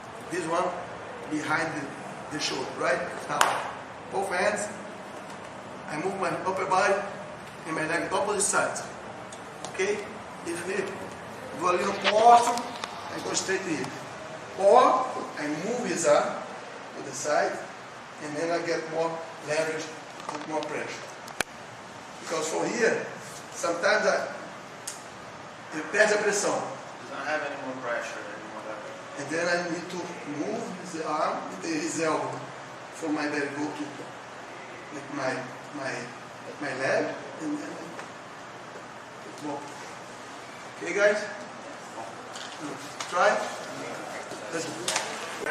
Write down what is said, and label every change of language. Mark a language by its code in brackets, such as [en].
[en] This one behind the shoulder, right? Now, both hands, I move my upper body and my leg opposite sides. Okay? If me do a little posto, I go straight to him. Or I move his arm to the side, and then I get more leverage, put more pressure. Because from here, sometimes [pt] ele perde a pressão. [en] Does not have any more pressure anymore. And then I need to move his arm, his elbow, from my belly go to like my leg, and then more. Okay, guys? Try. Let's do.